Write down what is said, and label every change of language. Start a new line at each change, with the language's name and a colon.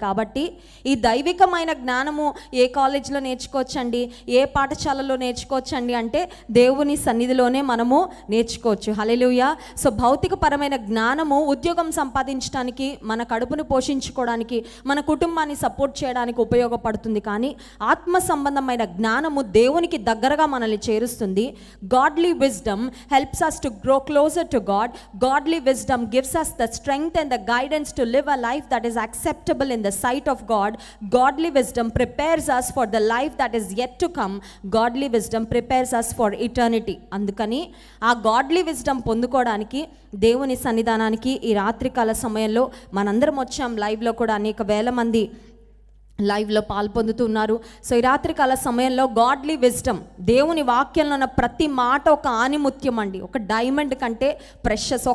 Telugu: కాబట్టి ఈ దైవికమైన జ్ఞానము ఏ కాలేజీలో నేర్చుకోవచ్చండి, ఏ పాఠశాలలో నేర్చుకోవచ్చండి అంటే దేవుని సన్నిధిలోనే మనము నేర్చుకోవచ్చు. హల్లెలూయా. సో భౌతికపరమైన జ్ఞానము ఉద్యోగం సంపాదించడానికి, మన కడుపును పోషించుకోవడానికి, మన కుటుంబాన్ని సపోర్ట్ చేయడానికి ఉపయోగపడుతుంది. కానీ ఆత్మ సంబంధమైన జ్ఞానము దేవునికి దగ్గరగా మనల్ని చేరుస్తుంది.
English: Godly wisdom helps us to grow closer to God. Godly wisdom gives us the strength and the guidance to live a life that is acceptable in the sight of God. Godly wisdom prepares us for the life that is yet to come. Godly wisdom prepares us for eternity.
Telugu: అందుకని ఆ godly wisdom పొందుకోవడానికి దేవుని సన్నిధానానికి ఈ రాత్రికాల సమయంలో మనందరం వచ్చాం. లైవ్లో కూడా అనేక వేల మంది లైవ్లో పాల్పొందుతున్నారు. సో ఈ రాత్రికాల సమయంలో గాడ్లీ విజ్డమ్, దేవుని వాక్యంలో ఉన్న ప్రతి మాట ఒక ఆనిముత్యం అండి, ఒక డైమండ్ కంటే ప్రెషస్.